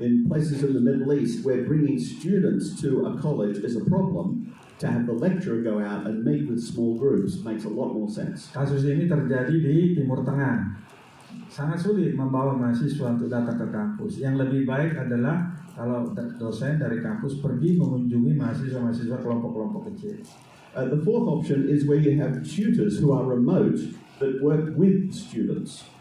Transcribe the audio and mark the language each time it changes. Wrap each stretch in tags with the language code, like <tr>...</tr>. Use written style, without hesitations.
<en>In places in the Middle East where bringing students to a college is a problem, to have the lecturer go out and meet with small groups makes a lot more sense.</en> <id>Kasus ini terjadi di Timur Tengah. Sangat sulit membawa mahasiswa untuk datang ke kampus. Yang lebih baik adalah kalau dosen dari kampus pergi mengunjungi mahasiswa-mahasiswa kelompok-kelompok kecil.</id> <en>The fourth option is where you have tutors who are remote that work with students.</en>